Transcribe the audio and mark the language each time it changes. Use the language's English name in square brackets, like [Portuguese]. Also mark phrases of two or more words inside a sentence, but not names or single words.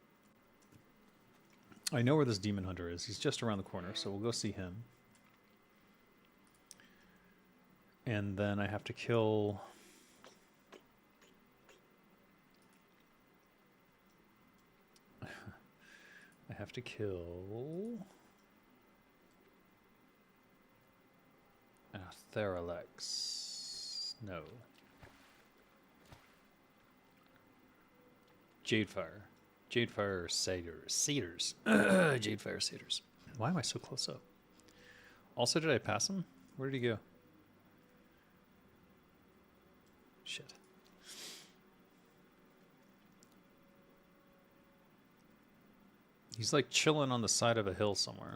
[English] I know where this demon hunter is. He's just around the corner, so we'll go see him. And then I have to kill. I have to kill. Theralex. No. Jadefire. Jadefire satyrs. Satyrs. Jadefire satyrs. Why am I so close up? Also, did I pass him? Where did he go? Shit. He's like chilling on the side of a hill somewhere.